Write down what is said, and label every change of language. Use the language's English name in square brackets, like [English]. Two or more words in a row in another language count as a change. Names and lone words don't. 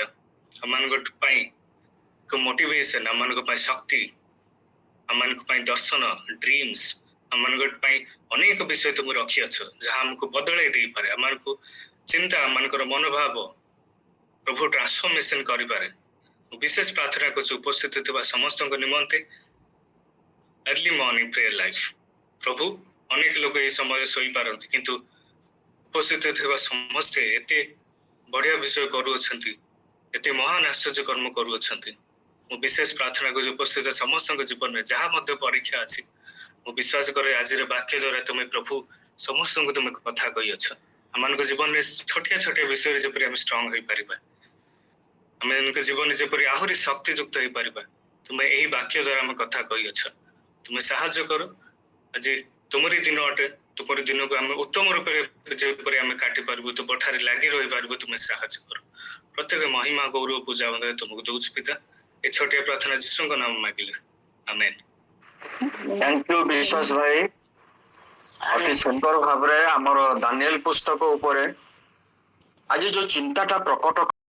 [Odia] ଆମମାନଙ୍କ ପାଇଁ ଏକ ମୋଟିଭେସନ, ଆମମାନଙ୍କ ପାଇଁ ଶକ୍ତି, ଆମମାନଙ୍କ ପାଇଁ ଦର୍ଶନ, ଡ୍ରିମ୍ସ, ଆମମାନଙ୍କ ପାଇଁ ଅନେକ ବିଷୟ ତୁମେ ରଖିଅଛ, ଯାହା ଆମକୁ ବଦଳାଇ ଦେଇପାରେ, ଆମମାନଙ୍କୁ ଚିନ୍ତା, ଆମମାନଙ୍କର ମନୋଭାବ ପ୍ରଭୁ ଟ୍ରାନ୍ସଫର୍ମେସନ କରିପାରେ। ବିଶେଷ ପ୍ରାର୍ଥନା କରୁଛୁ ଉପସ୍ଥିତ ଥିବା ସମସ୍ତଙ୍କ ନିମନ୍ତେ [English] early morning prayer life. [Odia] ପ୍ରଭୁ, ଅନେକ ଲୋକ ଏ ସମୟ ଶୋପାରତି, କିନ୍ତୁ ଉପସ୍ଥିତ ଥିବା ସମସ୍ତେ ଏତେ ବଢିଆ ବିଷୟ କରୁଅଛନ୍ତି, ଏତେ ମହାନ ଆଶ୍ଚର୍ଯ୍ୟ କର୍ମ କରୁଅଛନ୍ତି। ମୁଁ ବିଶେଷ ପ୍ରାର୍ଥନା କରୁଛି ଉପସ୍ଥିତ ସମସ୍ତଙ୍କ ଜୀବନରେ ଯାହା ମଧ୍ୟ ପରୀକ୍ଷା ଅଛି, ମୁଁ ବିଶ୍ୱାସ କରେ ଆଜିର ବାକ୍ୟ ଦ୍ୱାରା ତୁମେ ପ୍ରଭୁ ସମସ୍ତଙ୍କୁ ତୁମେ କଥା କହିଅଛ। ଆମମାନଙ୍କ ଜୀବନରେ ଛୋଟିଆ ଛୋଟିଆ ବିଷୟରେ ଯେପରି ଆମେ ଷ୍ଟ୍ରଙ୍ଗ ହେଇପାରିବା, ଆମମାନଙ୍କ ଜୀବନରେ ଯେପରି ଆହୁରି ଶକ୍ତିଯୁକ୍ତ ହେଇପାରିବା, ତୁମେ ଏହି ବାକ୍ୟ ଦ୍ୱାରା ଆମେ କଥା କହିଅଛ। ତୁମେ ସାହାଯ୍ୟ କର, ଆଜି ତୁମରି ଦିନ ଅଟେ, ତୁମରି ଦିନକୁ ଆମେ ଉତ୍ତମ ରୂପରେ ଯେପରି ଆମେ କାଟି ପାରିବୁ, ତୁମ ଠାରେ ଲାଗି ରହିପାରିବୁ, ତୁମେ ସାହାଯ୍ୟ କର। ପ୍ରତ୍ୟେକ ମହିମା ଗୌରବ ପୂଜା ମଧ୍ୟ ତୁମକୁ ଦଉଛି ପିତା। ଏ ଛୋଟିଆ ପ୍ରାର୍ଥନା ଯୀଶୁଙ୍କ ନାମ ମାଗିଲେ, ଆମେନ୍। [English] thank you [Odia] ବିଶ୍ୱାସ ଭାଇ, ଅତି ସୁନ୍ଦର ଭାବ ରେ ହମର ଦାନିଏଲ ପୁସ୍ତକ ଉପର ଆଜ ଯୋ ଚିନ୍ତାଟା ପ୍ରକଟ